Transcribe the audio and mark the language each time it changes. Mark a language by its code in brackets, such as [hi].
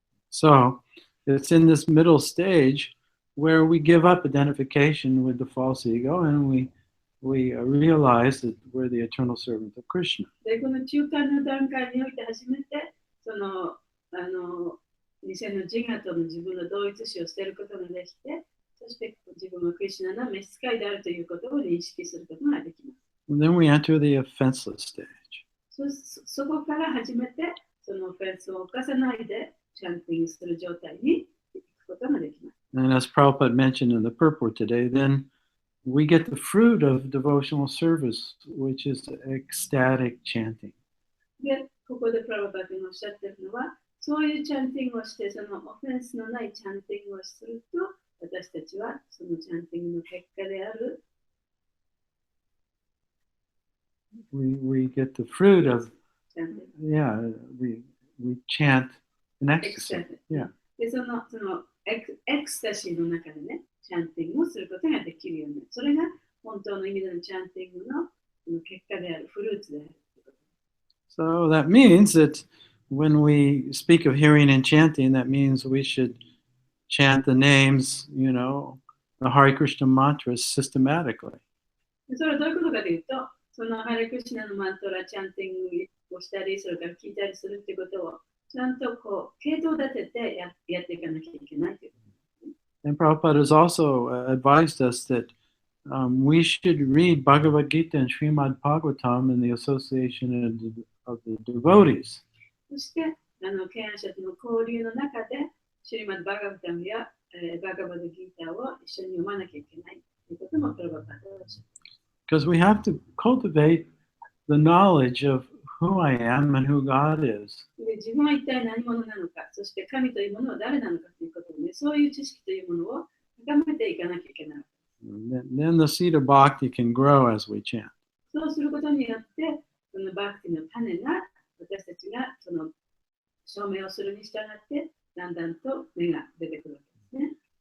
[en] So it's in this middle stage where we give up identification with the false ego and we realize that we're the eternal servant of Krishna. [ja] で、この中間の段階において初めて、その偽の自我との自分の同一視を捨てることができて、そして自分はクリシュナの召使いであるということを認識することができます。 [en] And then we enter the offenseless stage. [ja] そこから初めて、そのオフェンスを犯さないで、チャンティングする状態に行くことができます。 [en] And as Prabhupada mentioned in the purport today, then we get the fruit of devotional service, which is ecstatic chanting. [ja] で、ここでプラババ君がおっしゃっているのは、そういうチャンティングをして、そのオフェンスのないチャンティングをすると、私たちはそのチャンティングの結果である。 [en] We get the fruit of, yeah, we chant in ecstasy. Yeah. [ja] で、そのエクスタシーの中でね、チャンティングをすることができるようになる。それが本当の意味でのチャンティングの結果である、フルーツである。 [en] So that means that when we speak of hearing and chanting, that means we should chant the names, the Hare Krishna mantras systematically. [ja] それはどういうことかというと、そのハレクリシュナのマントラ、チャンティングをしたり、それから聞いたりするってことを、ちゃんとこう、系統立ててやっていかなきゃいけないということですね。 [en] And Prabhupada has also advised us that we should read Bhagavad Gita and Srimad Bhagavatam in the association of the devotees. [ja] そして、敬愛者との交流の中で、シリマッド・バガバタムやバガバド・ギーターを一緒に読まなきゃいけないということもプラバパードはおっしゃっています。 [en] Because we have to cultivate the knowledge of who I am and who God is. [ja] で、自分は一体何者なのか、そして神というものは誰なのかということで、ね、そういう知識というものを高めていかなきゃいけない。 [en] Then the seed of bhakti can grow as we chant. [ja] そうすることによって、そのバクティの種が私たちがその証明をするに従って、だんだんと芽が出てくるわけですね。